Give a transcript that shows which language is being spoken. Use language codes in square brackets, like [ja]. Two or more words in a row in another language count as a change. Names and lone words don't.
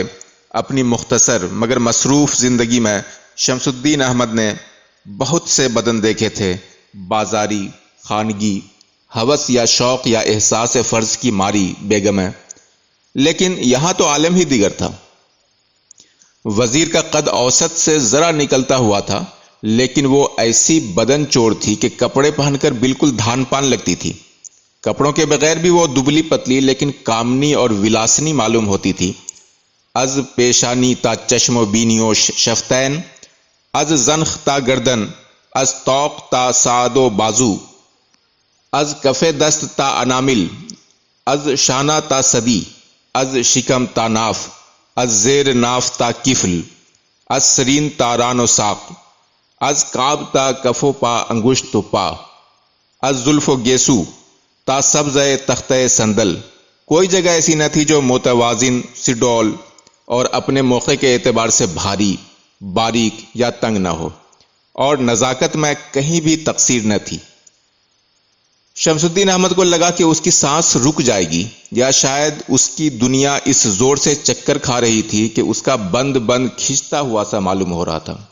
[ur] اپنی مختصر مگر مصروف زندگی میں شمس الدین احمد نے بہت سے بدن دیکھے تھے، بازاری، خانگی، ہوس یا شوق یا احساس فرض کی ماری بیگم ہے، لیکن یہاں تو عالم ہی دیگر تھا۔ وزیر کا قد اوسط سے ذرا نکلتا ہوا تھا، لیکن وہ ایسی بدن چوڑ تھی کہ کپڑے پہن کر بالکل دھان پان لگتی تھی۔ کپڑوں کے بغیر بھی وہ دبلی پتلی لیکن کامنی اور ولاسنی معلوم ہوتی تھی۔ [fa] از پیشانی تا چشم و بینی و شفتین، از زنخ تا گردن، از طوق تا ساعد و بازو، از کف دست تا انامل، از شانہ تا صدی، از شکم تا ناف، از زیر ناف تا کفل، از سرین تا ران و ساق، از کعب تا کف و پا انگشت و پا، از زلف و گیسو تا سبز تختہ سندل۔ [ur] کوئی جگہ ایسی نہ تھی جو متوازن، سڈول اور اپنے موقع کے اعتبار سے بھاری، باریک یا تنگ نہ ہو، اور نزاکت میں کہیں بھی تقصیر نہ تھی۔ شمس الدین احمد کو لگا کہ اس کی سانس رک جائے گی، یا شاید اس کی دنیا اس زور سے چکر کھا رہی تھی کہ اس کا بند بند کھنچتا ہوا سا معلوم ہو رہا تھا۔